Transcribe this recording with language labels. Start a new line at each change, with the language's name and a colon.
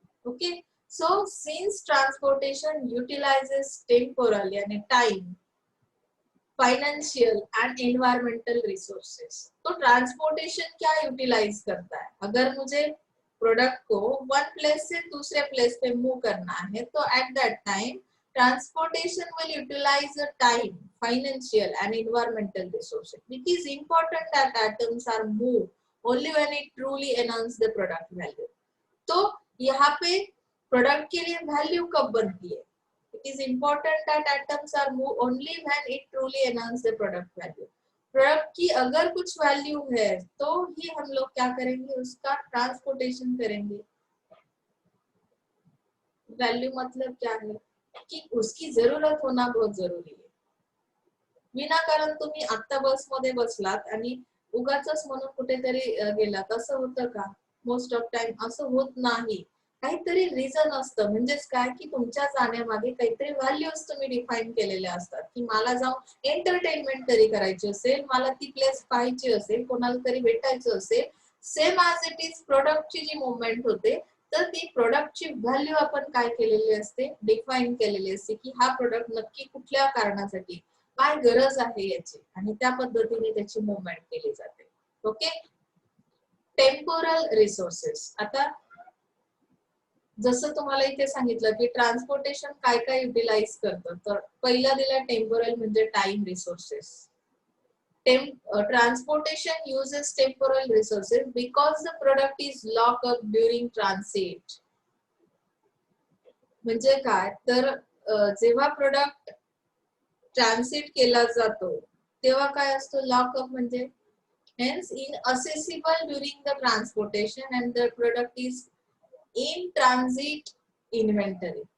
English: okay, so since transportation utilizes temporal यानी time, financial and environmental resources,
Hindi: तो transportation क्या utilise करता है, अगर मुझे प्रोडक्ट को वन प्लेस से दूसरे प्लेस पे मूव करना है, तो
English: At that time transportation will utilize the time, financial and environmental resources. It is important that items are move only when it truly enhance the product value.
Hindi: तो यहाँ पे product के लिए वैल्यू कब बनती है,
English: it is important that atoms are moved only when it truly enhance the product value.
Hindi: Product की अगर कुछ वैल्यू है तो ही हम लोग क्या करेंगे, उसका ट्रांसपोर्टेशन करेंगे. वैल्यू मतलब क्या है की उसकी जरूरत होना बहुत जरुरी आहे.
Marathi: विनाकारण तुम्ही आता बस मध्ये बसलात आणि उगाचच म्हणून कुठेतरी गेलात, असं होतं का?
English: most of time
Marathi: असं होत नाही. काहीतरी रिझन असतं, म्हणजेच काय की तुमच्या जाण्यामागे काहीतरी व्हॅल्यूज तुम्ही डिफाइन केलेल्या असतात की मला जाऊन एंटरटेनमेंट तरी करायची असेल, मला ती प्लेस पाहायची असेल, कोणाला तरी भेटायचं असेल.
English: same as it is
Marathi: प्रोडक्टची जी मुवमेंट होते, तर ती प्रोडक्टची व्हॅल्यू आपण काय केलेली असते, डिफाइन केलेली असते की हा प्रोडक्ट नक्की कुठल्या कारणासाठी, काय गरज आहे याची, आणि त्या पद्धतीने त्याची मुवमेंट केली जाते.
English: Okay, temporal resources.
Marathi: आता जसं तुम्हाला इथे सांगितलं की ट्रान्सपोर्टेशन काय काय युटिलाइज करतं, तर पहिला दिला टेम्पोरल म्हणजे time resources.
English: Transportation uses temporal resources because the product is locked up during transit.
Marathi: म्हणजे काय, तर जेव्हा प्रोडक्ट ट्रान्सिट केला जातो तेव्हा काय असतो, लॉकअप म्हणजे
English: hence inaccessible during the transportation and the product is in transit inventory.